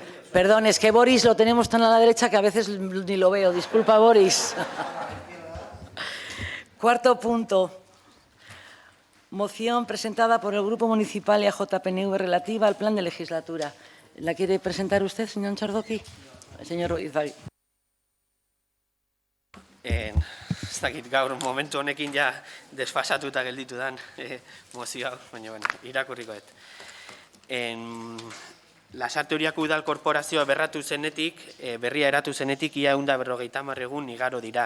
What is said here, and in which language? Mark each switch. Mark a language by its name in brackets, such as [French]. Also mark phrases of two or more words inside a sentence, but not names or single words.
[Spanish] Perdón, es que Boris lo tenemos tan a la derecha que a veces ni lo veo. Disculpa, Boris. Cuarto punto. Moción presentada por el Grupo Municipal EAJ-PNV relativa al plan de legislatura. ¿La quiere presentar usted, señor Txardoki? Señor Ruiz. [Basque] Ez dakit gaur momentu honekin ja desfasatuta gelditu dan mozio hau, baina irakurrikoet. Lasarte Oriako Udal Korporazioa berria eratu zenetik, ia 150 egun igaro dira.